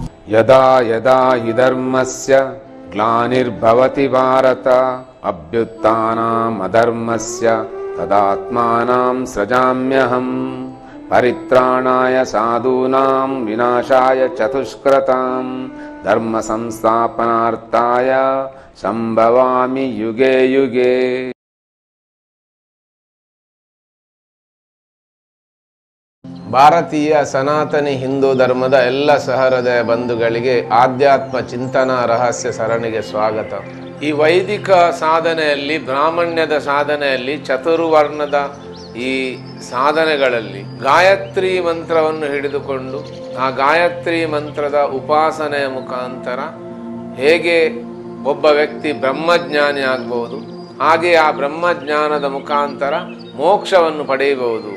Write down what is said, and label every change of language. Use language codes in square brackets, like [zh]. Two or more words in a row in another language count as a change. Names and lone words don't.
[sa] ಯದಾ ಯದಾ ಹಿ ಧರ್ಮಸ್ಯ ಗ್ಲಾನಿರ್ಭವತಿ ಭಾರತ ಅಭ್ಯುತ್ಥಾನಂ ಅಧರ್ಮಸ್ಯ ತದಾತ್ಮಾನಂ ಸೃಜಾಮ್ಯಹಂ ಪರಿತ್ರಾಣಾಯ ಸಾಧೂನಾಂ ವಿನಾಶಾಯ ಚತುಷ್ಕೃತಾಂ ಧರ್ಮ ಸಂಸ್ಥಾಪನಾರ್ಥಾಯ ಸಂಭವಾಮಿ ಯುಗೆ ಯುಗೆ. [kn] ಭಾರತೀಯ ಸನಾತನಿ ಹಿಂದೂ ಧರ್ಮದ ಎಲ್ಲ ಸಹೃದಯ ಬಂಧುಗಳಿಗೆ ಆಧ್ಯಾತ್ಮ ಚಿಂತನಾ ರಹಸ್ಯ ಸರಣಿಗೆ ಸ್ವಾಗತ. ಈ ವೈದಿಕ ಸಾಧನೆಯಲ್ಲಿ, ಬ್ರಾಹ್ಮಣ್ಯದ ಸಾಧನೆಯಲ್ಲಿ, ಚತುರ್ವರ್ಣದ ಈ ಸಾಧನೆಗಳಲ್ಲಿ ಗಾಯತ್ರಿ ಮಂತ್ರವನ್ನು ಹಿಡಿದುಕೊಂಡು ಆ ಗಾಯತ್ರಿ ಮಂತ್ರದ ಉಪಾಸನೆಯ ಮುಖಾಂತರ ಹೇಗೆ ಒಬ್ಬ ವ್ಯಕ್ತಿ ಬ್ರಹ್ಮಜ್ಞಾನಿ ಆಗ್ಬೋದು, ಹಾಗೆ ಆ ಬ್ರಹ್ಮಜ್ಞಾನದ ಮುಖಾಂತರ ಮೋಕ್ಷವನ್ನು ಪಡೆಯಬಹುದು.